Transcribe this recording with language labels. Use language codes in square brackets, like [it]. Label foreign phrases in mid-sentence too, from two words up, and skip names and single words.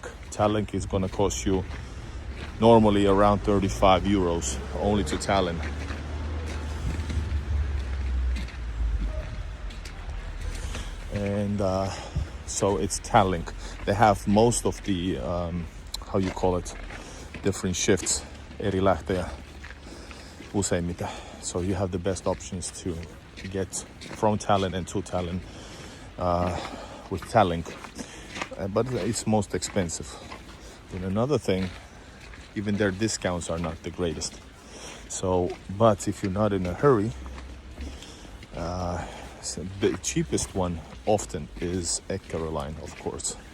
[en] Tallink is going to cost you normally around 35 euros only to Tallinn. And so it's Tallink. They have most of the different shifts [fi] eri lähtejä useimmiten. [en] So you have the best options to get from Tallinn and to Tallinn with Tallink. But it's most expensive. And another thing, even their discounts are not the greatest. So, but if you're not in a hurry, so the cheapest one often is Caroline, of course.